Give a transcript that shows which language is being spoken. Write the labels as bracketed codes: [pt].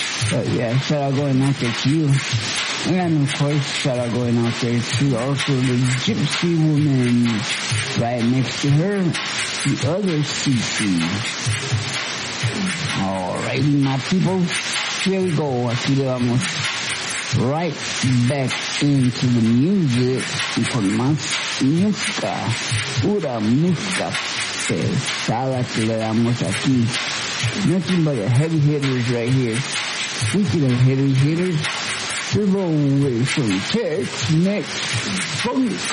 [en] But yeah, shout out going out there to you. And of course, shout out going out there to also the gypsy woman right next to her, the other CC. Alrighty, my people, here we go. I see that I'm right back into the music. [es] Con más música, pura música pesada que le damos aquí. [en] Nothing but the heavy hitters right here. Speaking of heavy hitters, Turbo with some Tex-Mex Funk.